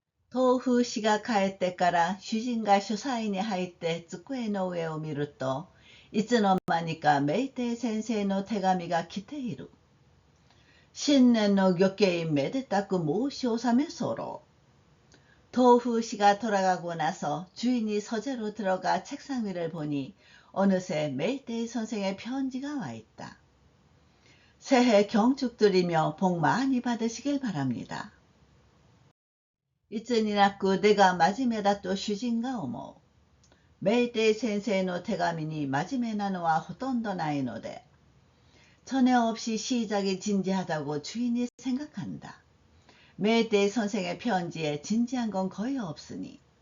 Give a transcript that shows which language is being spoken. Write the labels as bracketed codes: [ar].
[ja] 토후 씨가 帰ってから主人が書斎に入って机の上を見ると、いつの間にかメイテイ先生の手紙が来ている。新年の御景めでたく申し納め候。 [ko] 토후 씨가 돌아가고 나서 주인이 서재로 들어가 책상 위를 보니 어느새 메이테이 선생의 편지가 와 있다. 새해 경축드리며 복 많이 받으시길 바랍니다. [ja] いつになく出が真面目だと主人が思う。メイテイ先生の手紙に真面目なのはほとんどないので、 [ko] 전에 없이 시작이 진지하다고 주인이 생각한다. 메이테이 선생의 편지에 진지한 건 거의 없으니.